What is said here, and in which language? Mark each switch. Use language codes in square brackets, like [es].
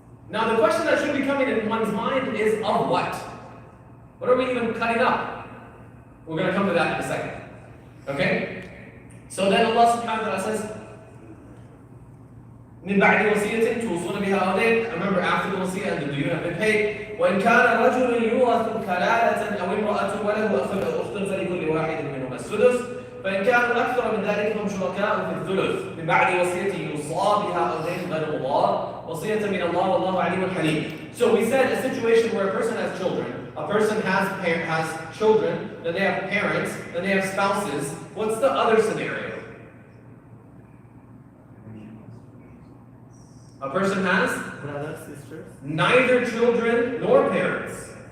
[en] Now the question that should be coming in one's mind is of what? What are we even cutting up? We're going to come to that in a second. Okay? So then Allah subhanahu wa ta'ala says, [ar] من بعد وصية توصون بها أو دين. [en] Remember, after the wasiyyah and the duyun have been paid. [ar] وإن كان رجل يورث كلالة أو امرأة وله أخ أو أخت فلكل واحد منهما السدس. فإن كانوا أكثر من ذلك فهم شركاء في الثلث من بعد وصية يوصى بها أو دين غير الله وصية من الله والله عليم حليم. [en] So we said a situation where a person has children, a person has children, then they have parents, then they have spouses. What's the other scenario? A person has Brothers, sisters. neither children nor parents.